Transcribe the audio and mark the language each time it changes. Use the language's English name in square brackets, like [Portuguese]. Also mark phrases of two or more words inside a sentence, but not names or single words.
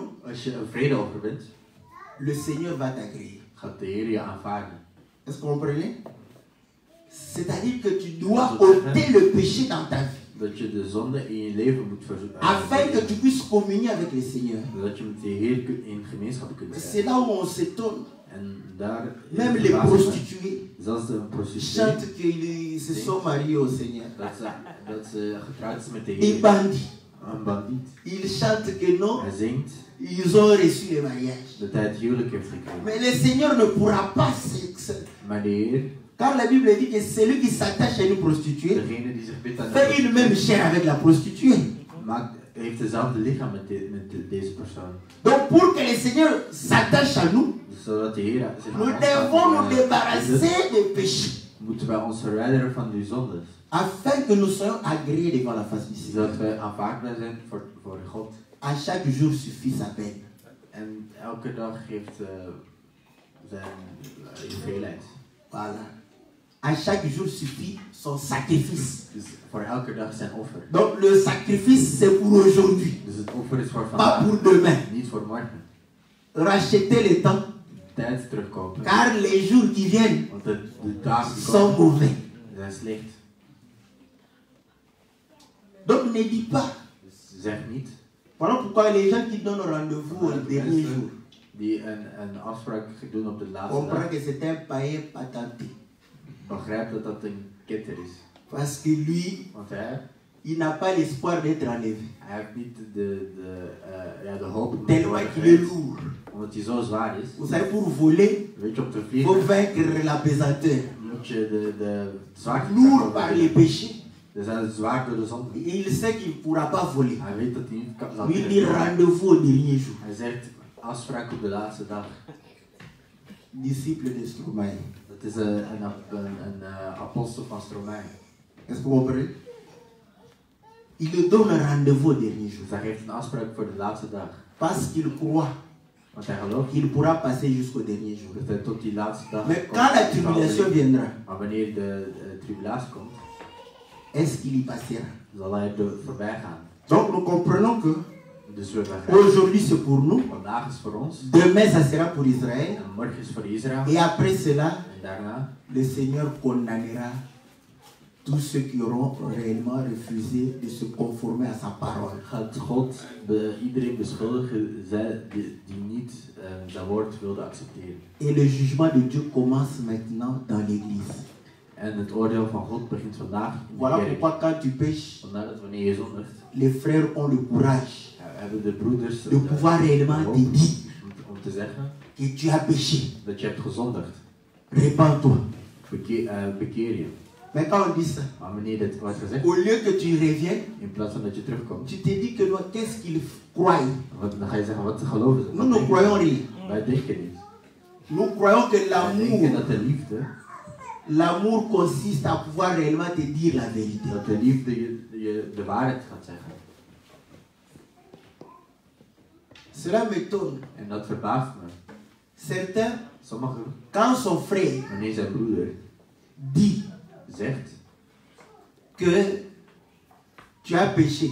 [Dutch] Als je een vredeoffer bent, [French] le Seigneur va t'agréer. [Dutch] gaat de Heer je aanvaarden. [French] Est-ce que vous comprenez? C'est-à-dire que tu dois ôter le péché dans ta vie. [Dutch] Dat je de zonde in je leven moet verzoeken. [French] Afin que tu puisses communier avec le Seigneur. [Dutch] Dat je met de Heer in gemeenschap kunt [French] C'est [Dutch] zijn. [French] là où on s'étonne. [Dutch] En daar [French] Même les prostituées [Dutch] zelfs de prostituee, [French] chantent qu'ils se sont mariés au Seigneur. [Dutch] dat ze getrouwd is met de [French] Les [Dutch] Heer. [French] bandits, [Dutch] Een bandiet. [French] ils chantent que non, [Dutch] Hij zingt [French] ils ont reçu le mariage. [Dutch] dat hij het huwelijk heeft gekregen. [French] Mais le Seigneur ne pourra pas [Dutch] Maar de Heer, [French] car la Bible dit que celui qui s'attache à une prostituée [Dutch] degene die zich bindt aan [French] fait une même chair avec la prostituée. [Dutch] heeft dezelfde lichaam met deze persoon. [French] Donc pour que le Seigneur s'attache à nous, [Dutch] Zodat de Heer zich [French] nous [Dutch] aan ons [French] devons nous [Dutch] kan, [French] débarrasser des péchés. [Dutch] moeten wij ons verwijderen van die zondes. [French] Afin que nous soyons agréés devant la face du Seigneur. [Dutch] Zodat wij aanvaardbaar zijn voor God. [French] À chaque jour suffit sa peine. [Dutch] En elke dag geeft zijn hoeveelheid. [French] Voilà. À chaque jour suffit son sacrifice. [Dutch] Dus voor elke dag zijn offer. [French] Donc le sacrifice c'est pour aujourd'hui, [Dutch] Dus het offer is voor [French] pas [Dutch] vandaag, [French] pour demain. [Dutch] niet voor morgen. [French] Racheter le temps, [Dutch] Tijd terugkopen. [French] car les jours qui viennent [Dutch] Want de dagen die [French] sont [Dutch] komen [French] mauvais. [Dutch] zijn slecht. [French] Donc ne dis pas. [Dutch] Dus zeg niet. [French] Voilà pourquoi les gens qui donnent rendez-vous au dernier jour [Dutch] Die een afspraak doen op de laatste [French] comprennent [Dutch] dag. [French] que c'est un païen patenté. [Dutch] Begrijp dat dat een ketter is. [French] Parce que lui, [Dutch] Want hij [French] il n'a pas l'espoir d'être enlevé. [Dutch] heeft niet de hoop om te [French] Tellement [Dutch] worden [French] qu'il est [Dutch] gered. [French] lourd. [Dutch] Omdat hij zo zwaar is. [French] Vous savez, pour voler, [Dutch] Weet je, om te [French] il faut [Dutch] vliegen [French] vaincre la pesanteur. [Dutch] moet je de zwaarte [French] Lourd par les péchés. [Dutch] Dus hij is zwaar door de zonde. [French] Il sait qu'il ne pourra pas voler. [Dutch] Hij weet dat hij niet kan zal [French] Lui, il [Dutch] kunnen. [French] rendez-vous au dernier jour. [Dutch] Hij zegt afspraak op de laatste dag. [French] Disciple de Stromae. [Dutch] Dat is een apostel van Stromae. [French] Est-ce que vous comprenez? Il le donne un rendez-vous au dernier jour. [Dutch] Dus hij geeft een afspraak voor de laatste dag. [French] Parce qu'il croit [Dutch] Want hij gelooft [French] qu'il pourra passer jusqu'au dernier jour. [Dutch] dat hij tot die laatste dag [French] Mais [Dutch] komt. [French] quand la tribulation viendra, [Dutch] Maar wanneer de tribulatie komt, [French] est-ce qu'il y passera? [Dutch] zal hij er voorbij gaan. [French] Donc nous comprenons que [Dutch] Dus we begrijpen. [French] aujourd'hui c'est pour nous, [Dutch] Vandaag is voor ons. [French] demain ça sera pour Israël, [Dutch] En morgen is voor Israël. [French] et après cela, [Dutch] En daarna [French] le Seigneur condamnera tous ceux qui auront réellement refusé de se conformer à sa parole. [Dutch] gaat God iedereen beschuldigen die niet zijn woord wilde accepteren. [French] Et le jugement de Dieu commence maintenant dans l'église. [Dutch] En het oordeel van God begint vandaag in de [French] Voilà [Dutch] kerk. [French] pourquoi quand tu pêches, [Dutch] Vandaar dat wanneer je zondigt, [French] les frères ont le courage [Dutch] hebben de broeders [French] de pouvoir réellement te dire [Dutch] om te zeggen [French] que tu as péché. [Dutch] dat je hebt gezondigd. [French] Répands-toi. [Dutch] Bekeer je. [French] Mais quand on dit ça, [Dutch] Maar wanneer dit wordt gezegd, [French] au lieu que tu reviennes, [Dutch] in plaats van dat je terugkomt, [French] tu te dis que non, qu'est-ce qu'ils croient? [Dutch] dan ga je zeggen wat ze geloven. [French] Nous ne croyons rien. [Dutch] Wij denken niet. [French] Nous croyons que [Dutch] Wij denken [French] l'amour, [Dutch] dat de liefde, [French] l'amour consiste à pouvoir réellement te dire la vérité. [Dutch] dat de liefde je de waarheid gaat zeggen. [French] Cela m'étonne. [Dutch] En dat verbaast me. [French] Certains, [Dutch] Sommigen, [French] quand son frère [Dutch] wanneer zijn broeder [French] dit [Dutch] zegt [French] que tu as péché,